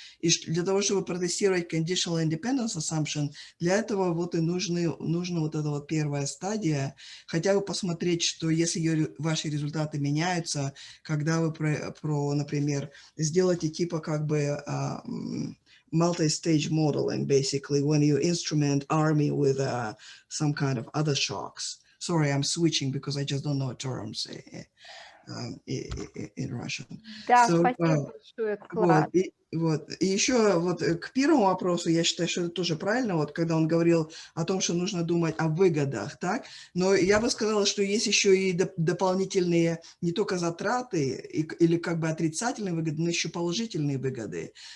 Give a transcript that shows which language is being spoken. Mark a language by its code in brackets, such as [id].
[ru] И для того, чтобы протестировать conditional independence assumption, для этого вот и нужна вот эта вот первая стадия, хотя бы посмотреть, что если ваши результаты меняются, когда вы, например, сделаете типа как бы multi-stage modeling, basically, when you instrument army with some kind of other shocks. [en] Sorry, I'm switching because I just don't know terms in Russian. [ru] Да, спасибо большое, Клара. Вот. И еще вот к первому вопросу, я считаю, что это тоже правильно, вот когда он говорил о том, что нужно думать о выгодах, так? Но я бы сказала, что есть еще и дополнительные не только затраты или как бы отрицательные выгоды, но еще положительные выгоды.